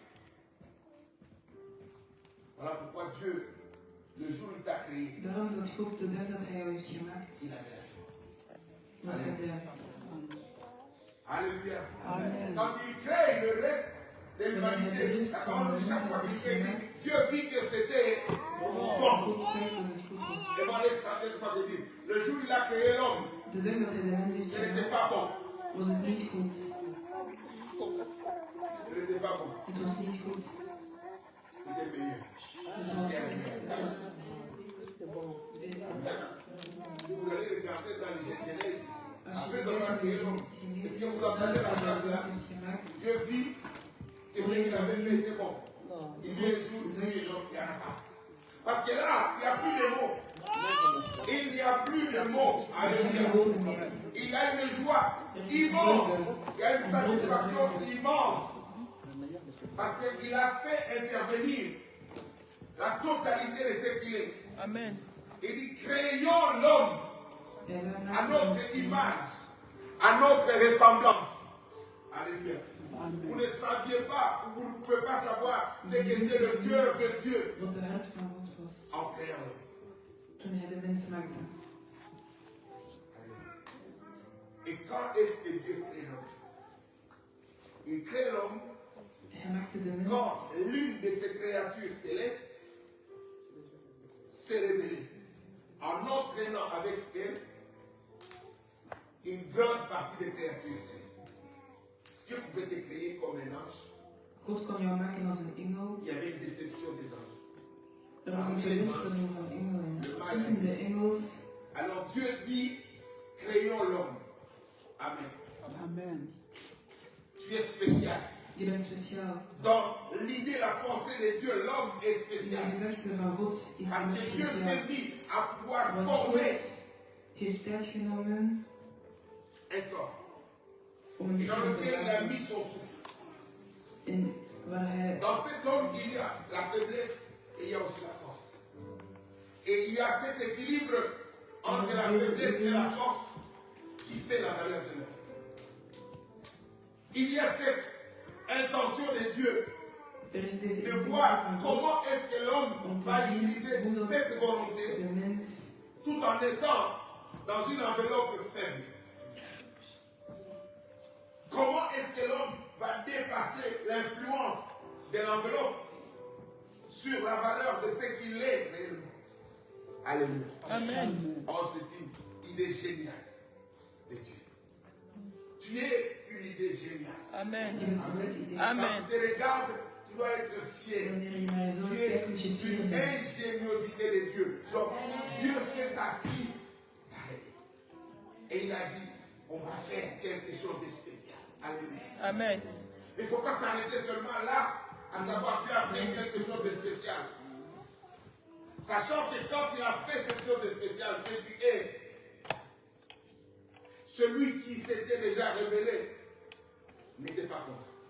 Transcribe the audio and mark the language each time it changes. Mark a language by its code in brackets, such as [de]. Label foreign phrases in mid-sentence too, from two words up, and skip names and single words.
[fr] Voilà pourquoi Dieu, le jour où il t'a créé, [nl] daarom dat God de dag dat hij jou heeft gemaakt, [fr] il avait la joie. [nl] was hij blij. [fr] Alléluia. Amen. Quand il crée le reste de l'humanité, la parole de chaque fois qu'il crée, Dieu dit que c'était bon. [nl] God zegt dat het goed was. [fr] Et moi, laisse-moi te dire, le jour où il a créé l'homme, [nl] De dag dat hij de mens heeft [fr] ce n'était [nl] gemaakt, [fr] pas bon. [nl] was het niet goed. [fr] Ce n'était pas pas bon. [nl] Het was niet goed. [fr] C'était meilleur. [nl] Het was beter. [fr] Vous allez regarder dans les Genèse. [nl] Als je [fr] Après [nl] kijkt [fr] avoir [nl] naar [fr] créé [nl] de [fr] l'homme, [nl] Genesis, [fr] est-ce que vous [nl] nadat [fr] apprenez la [nl] hij [fr] phrase [nl] de [fr] là? [nl] mens heeft gemaakt, [fr] Dieu vit que ce qu'il avait fait était bon. Il vient jour, nuit et donc il n'y en a pas. Parce que là, il n'y a plus de mots. Il n'y a plus de mots. [nl] geen [fr] Alléluia. [nl] woorden meer. [fr] Il y a une joie immense. Il y a une satisfaction immense. Parce qu'il a fait intervenir la totalité de ce qu'il est. Amen. Il dit, créons l'homme [nl] Hij zei, [fr] à [nl] maak [fr] notre image, à notre ressemblance. Alléluia. Vous ne saviez pas, vous ne pouvez pas savoir ce qu'était le cœur de Dieu [nl] wat de hart van God was. [fr] en créant l'homme. [nl] Toen hij de mens maakte. [fr] Et quand est-ce que Dieu crée l'homme? Il crée l'homme [nl] Hij maakte de mens [fr] quand l'une de ses créatures célestes s'est révélée en entraînant avec elle une grande partie des créatures célestes. Dieu pouvait te créer comme un ange. [nl] God kwam jou maken als een engel. [fr] Il y avait une déception des anges. [nl] Er was een teleurstelling van engelen. Tussen de engels. [fr] Alors Dieu dit, créons l'homme. Amen. Amen. Tu es spécial. [nl] Je bent speciaal. [fr] Dans l'idée, la pensée de Dieu, l'homme est [nl] De [fr] spécial. [nl] gedachte van God is [fr] Parce [nl] de [fr] que [nl] mens [fr] Dieu s'est [nl] speciaal. [fr] mis à pouvoir [nl] Want [fr] former [nl] God heeft tijd genomen [fr] un corps. [nl] om een [fr] Et dans [nl] lichaam te [fr] lequel il a [nl] maken. [fr] mis son souffle. [nl] En waar hij [fr] Dans cet homme, il y a la faiblesse et il y a aussi la force. Et il y a cet équilibre entre la faiblesse et la force qui fait la valeur de l'homme. Il y a cette intention de Dieu [nl] er is deze [fr] de [nl] intentie [fr] voir [nl] van God [fr] comment est-ce que l'homme [nl] om te [fr] va [nl] zien [fr] utiliser [nl] hoe dat [fr] cette volonté [nl] de mens [fr] tout en étant dans une enveloppe faible. Comment est-ce que l'homme va dépasser l'influence de l'enveloppe sur la valeur de ce qu'il est réellement? Alléluia. Amen. Oh, c'est une idée géniale de Dieu. Tu es une idée géniale. Amen. [nl] je bent een goed idee. [fr] Quand Amen. tu te regardes, tu dois être fier. [nl] Wanneer je naar jezelf [fr] Tu [nl] kijkt, [fr] es [nl] moet je [fr] une [nl] fier zijn. [fr] ingéniosité de Dieu. Donc, Dieu s'est assis et il a dit, on va faire quelque chose de spécial. Alléluia. Amen. Il ne faut pas s'arrêter seulement là, à savoir que tu as fait quelque chose de spécial. Sachant que quand tu as fait cette chose de spécial, que tu es celui qui s'était déjà révélé, n'était pas content.